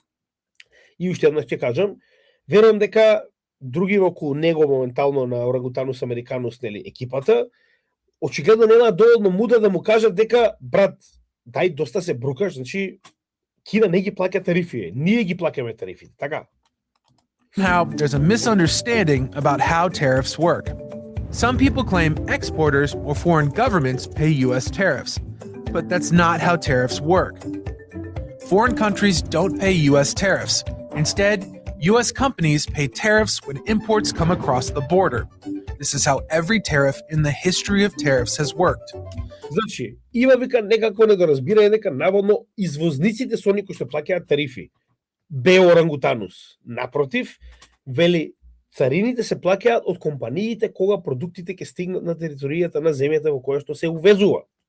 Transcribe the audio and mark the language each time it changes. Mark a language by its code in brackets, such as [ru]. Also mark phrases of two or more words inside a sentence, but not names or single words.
[mk] И уште еднаш ќе кажам, верувам дека други околу него моментално на орангутанус американус, нели, екипата, очигледно нема доволно мудра да му кажат дека, брат, дај доста се брукаш, значи Кина не ги плаќа тарифи, ние ги плаќаме тарифите, така? [en] Now, there's a misunderstanding about how tariffs work. Some people claim exporters or foreign governments pay U.S. tariffs, but that's not how tariffs work. Foreign countries don't pay U.S. tariffs. Instead, U.S. companies pay tariffs when imports come across the border. This is how every tariff in the history of tariffs has worked. [mk] Значи, има вика некако недоразбирање дека наводно извозниците се они кои што плаќаат тарифи. Бе орангутанус. Напротив, вели, царините се плаќаат од компаниите кога продуктите ќе стигнат на територијата на земјата во која што се увезува.